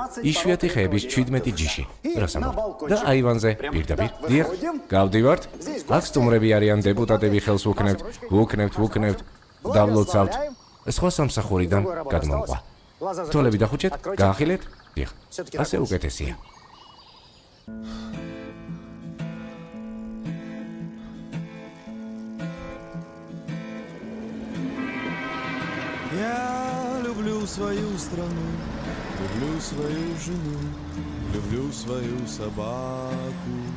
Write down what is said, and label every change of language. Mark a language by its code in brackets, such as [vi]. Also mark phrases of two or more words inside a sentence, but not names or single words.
[ka] იშვიათი ხეების 17 ჯიში. რას ამბობ? და აივანზე პირდაპირ. დიახ, გავდივართ. აქ სტუმრები არიან, დეპუტატები ხელს ვუქნევთ, დავლოცავთ. სხვა სამსახურიდან გადმომყვა. თვალები დახუჭეთ, გაახილეთ. დიახ, ასე უკეთესია. [ru] Я люблю свою страну, люблю свою жену, люблю свою собаку.